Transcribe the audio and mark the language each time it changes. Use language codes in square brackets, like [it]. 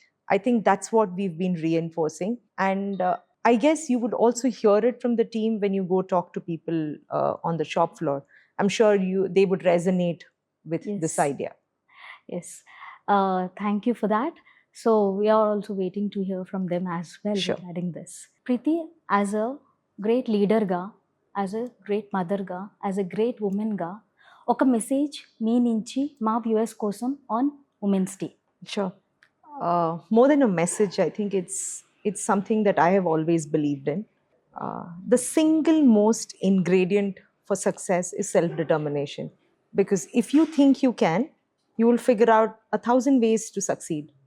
[en] I think that's what we've been reinforcing. And I guess you would also hear it from the team when you go talk to people on the shop floor. I'm sure they would resonate with this Yes. idea. Yes. Thank you for that. So we are also waiting to hear from them as well Sure. regarding this. Preeti, as a [te] great లీడర్గా, as a great మదర్గా, as a great ఉమెన్గా ఒక message మీ నుంచి మా viewers కోసం [en] On women's day. Sure. More than a message, I think it's something that I have always believed in. The single most ingredient for success is self-determination. Because if you think you can, you will figure out 1,000 ways to succeed.